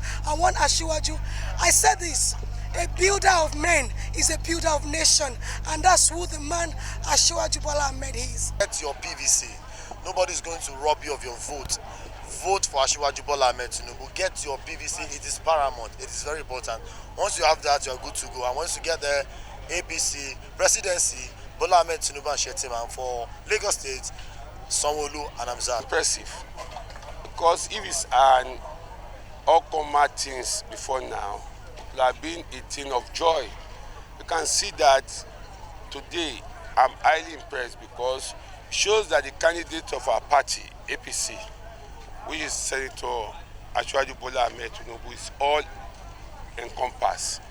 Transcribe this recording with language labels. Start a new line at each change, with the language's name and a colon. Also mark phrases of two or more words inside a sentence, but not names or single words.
English: I want Asiwaju, I said this, a builder of men is a builder of nation, and that's who the man Asiwaju Bola Ahmed is. Get your PVC. Nobody's going to rob you of your vote. Vote for Asiwaju Bola Ahmed Tinubu. Get your PVC. It is paramount. It is very important. Once you have that, you are good to go. And once you get the APC presidency, Bola Ahmed Tinubu and Shetima, for Lagos State, Sanwo-Olu and Hamzat. Impressive, because if it's an all-comer things before now, it have been a thing of joy. You can see that today I'm highly impressed because it shows that the candidate of our party, APC, which is Senator Asiwaju Bola Ahmed Tinubu, is all encompassed.